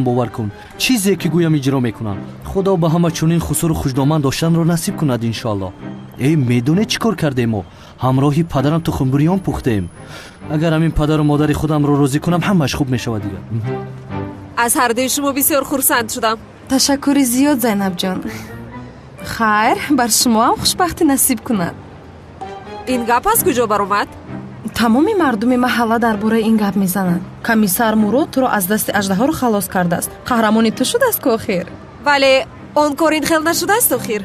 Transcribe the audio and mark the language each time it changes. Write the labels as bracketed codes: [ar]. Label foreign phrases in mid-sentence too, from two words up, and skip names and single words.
[fa] باور کن چیزی که گویم اجرا میکنن. خدا به همه چنین خسور و خوشدامن داشتن رو نصیب کند انشالله. ای میدونه چیکار کردیم؟ ما همراهی پدرم تو خنبریان پختیم. اگر همین پدر و مادر خودم رو راضی کنم همش خوب میشود دیگه. از هر دوی شما بسیار خرسند شدم. [tg] ташаккури зиёд зайнабҷон. хайр, бар шумоам хушбахтӣ насиб кунад. ин гап аз куҷо баромад? тамоми мардуми маҳалла дар бораи ин гап мезананд. комиссар Мурод туро аз дасти аждаҳоро халос кардааст. қаҳрамони ту шудааст ки охир. вале он кор ин хел нашудааст охир.